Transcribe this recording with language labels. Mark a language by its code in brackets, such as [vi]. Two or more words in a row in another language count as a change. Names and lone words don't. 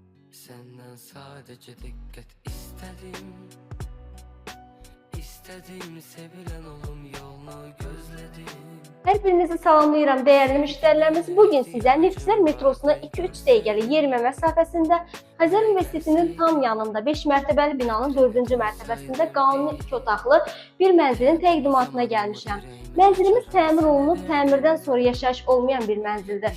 [tr] Senden sadece dikkat istedim. İstedim sevilen olum yolunu gözledim. [az] Hər birinizi salamlayıram dəyərli müştərilərimiz. Bugün sizə Neftçilər metrosuna 2-3 dəqiqəlik yerimə məsafəsində Xəzər Universitetinin tam yanında 5 mərtəbəli binanın 4-cü mərtəbəsində qanuni 2 otaqlı bir mənzilin təqdimatına gəlmişəm. Mənzilimiz təmir olunub, təmirdən sonra yaşayış olmayan bir mənzildir.